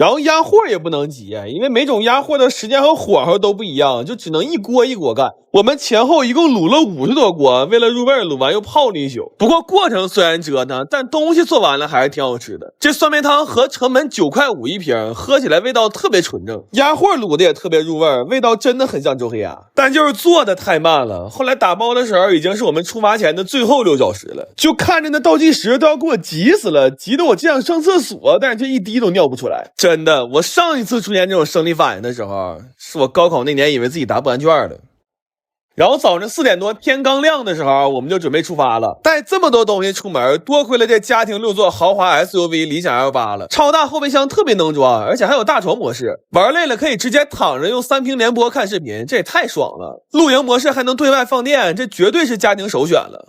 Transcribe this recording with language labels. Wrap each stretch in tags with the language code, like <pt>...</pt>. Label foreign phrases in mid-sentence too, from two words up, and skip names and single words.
<zh>然後壓貨也不能急，因為每種压貨的时間和火候都不一樣，就只能一鍋一鍋干。我們前後一共滷了50多鍋，為了入味滷完又泡了一宿。不過過程雖然折騰，但東西做完了還是挺好吃的。這酸梅湯合成本9.5塊一瓶，喝起來味道特別純正，鴨貨滷的也特別入味，味道真的很像周黑鴨，但就是做的太慢了。後來打包的時候已經是我們出發前的最後6小時了，就看着那倒計時都要給我急死了，急得我只想上廁所，但是這一滴都尿不出來。真的，我上一次出现這種生理反應的時候，是我高考那年以為自己答不完卷了。然後早上4點多天剛亮的時候，我們就準備出發了。帶這麼多東西出門，多虧了這家庭6座豪華 SUV 理想L8了，超大後備箱特別能裝，而且還有大床模式，玩累了可以直接躺着用3屏聯播看視頻，這也太爽了。露營模式還能對外放電，這絕對是家庭首選了。</zh>